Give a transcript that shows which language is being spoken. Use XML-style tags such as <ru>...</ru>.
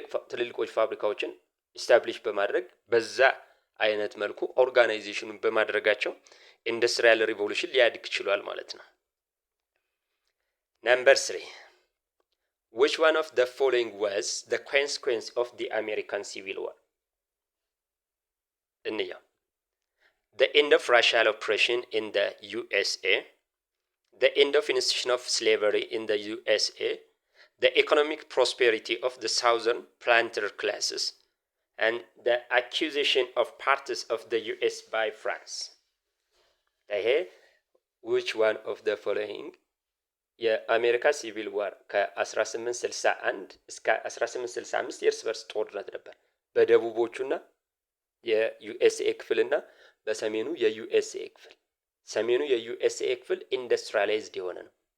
<am>ትልልቆች ፋብሪካዎችን ኢስታብሊሽ በማድረግ በዛ አይነት መልኩ ኦርጋናይዜሽኑን በማድረጋቸው ኢንዱስትሪያል ሪቮሉሽን ሊያድግ ችሏል ማለት ነው። ነምበር 3</am> <en>which one of the following was the consequence of the American Civil War?</en> <am>እንያ</am> <en>the end of racial oppression in the USA, the end of institution of slavery in the USA, the economic prosperity of the southern planter classes, and the accusation of parts of the US by France. which one of the following</en> <am>የአሜሪካ ሲቪል ዋር ከ1861 እስከ 1865 የእርስ በርስ ጦርነት ነበር በደቡቦቹና የዩኤስኤ ክፍልና በሰሜኑ የዩኤስኤ ክፍል። ሰሜኑ የዩኤስኤ ክፍል ኢንዱስትሪያላይዝድ የሆነ ነው፣</am>